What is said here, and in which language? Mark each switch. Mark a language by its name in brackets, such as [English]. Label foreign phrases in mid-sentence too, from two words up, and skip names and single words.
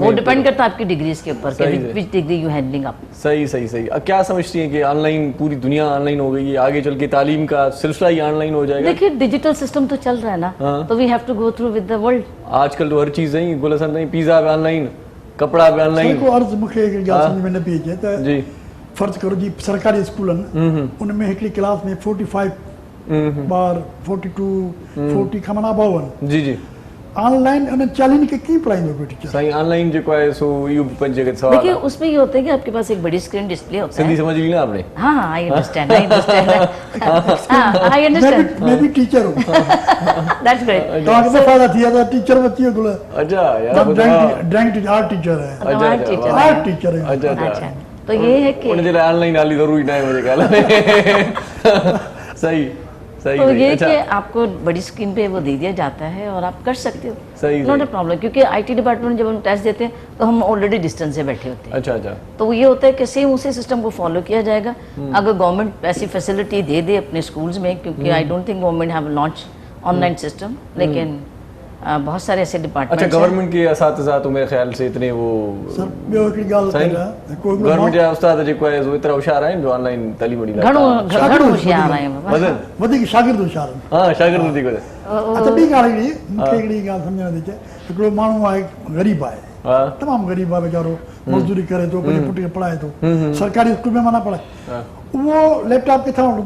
[Urdu] وہ ڈیپینڈ کرتا ہے آپ کی ڈگریز کے اوپر, صحیح ہے. [English] which degree you handling up. [Urdu] सही। اب کیا سمجھتی ہیں کہ آن لائن پوری دنیا آن لائن ہو گئی ہے، آگے چل کے تعلیم کا سلسلہ ہی آن لائن ہو جائے گا? دیکھیے ڈیجیٹل سسٹم تو چل رہا ہے نا, हाँ। [English] तो we have to go through with the world. [Urdu] آج کل تو ہر چیز ہے، گلشن نہیں، پیزا بھی آن لائن، کپڑا بھی آن لائن. [Sindhi] को अर्ज़ मूंखे हिकिड़ी ॻाल्हि सम्झ में न पई अचे त जी फ़र्ज़ु करो जी सरकारी स्कूल आहिनि, उनमें हिकिड़ी क्लास में 45 ॿार 42 40 खां माना अबाव आहिनि। जी ऑनलाइन उन 40 खे कीअं पढ़ाईंदो कोई टीचर? साईं ऑनलाइन जो है सो यू पंजे के सवाल [Urdu] देखिए है। اس میں یہ ہوتا ہے کہ آپ کے پاس ایک بڑی اسکرین ڈسپلے ہوتا सिंधी है। سمجھ لی نا آپ نے? [English] हाँ I understand I understand [Urdu] میں بھی ٹیچر ہوں. [English] that's great. [Sindhi] तव्हांखे त फ़ाइदा थी विया त टीचर बि अची वियो गुल। [Urdu] اچھا یار [English] drawing teacher, art teacher है, टीचर art teacher है। [Urdu] اچھا، تو یہ ہے کہ [Sindhi] उन जे लाइ ऑनलाइन हाली ज़रूरी न आहे मुंहिंजे ख़्याल में। सही [Urdu] तो सही। ये अच्छा کہ آپ کو بڑی اسکرین پہ وہ دے دیا جاتا ہے اور آپ کر سکتے ہو, सही, नॉट सही। [English] a problem, [Urdu] کیونکہ آئی ٹی ڈیپارٹمنٹ جب ہم ٹیسٹ دیتے ہیں تو ہم آلریڈی ڈسٹینس سے بیٹھے ہوتے ہیں. अच्छा تو یہ ہوتا ہے کہ سیم اسی سسٹم کو فالو کیا جائے گا۔ اگر گورنمنٹ ایسی فیسلٹی دے دے اپنے اسکولز میں، کیونکہ [English] I don't think government have launch online system, [Urdu] لیکن بہت سارے ایسے अच्छा डिपार्टमेंट گورنمنٹ کے اساتذہ تو میرے خیال سے اتنے وہ [Sindhi] सर ॿियो हिकिड़ी ॻाल्हि साईं कहिड़ा कोई गवर्नमेंट जा उस्ताद जेको आहे सो एतिरा होशियार आहिनि जो ऑनलाइन तालीम ॾींदा घणो आहिनि। घणो होशियार आहियूं बाबा। मदन वधीक शागिर्द होशियार आहिनि। हाँ शागिर्द वधीक आहिनि। अच्छा ॿी ॻाल्हि हिकिड़ी मूंखे हिकिड़ी ॻाल्हि सम्झ में नथी अचे, हिकिड़ो माण्हू आहे ग़रीब आहे, हाँ तमामु ग़रीब आहे वीचारो, मज़दूरी करे थो, पंहिंजे पुट खे पढ़ाए थो, सरकारी स्कूल में माना पढ़ाए, उहो लैपटॉप किथां वठंदो?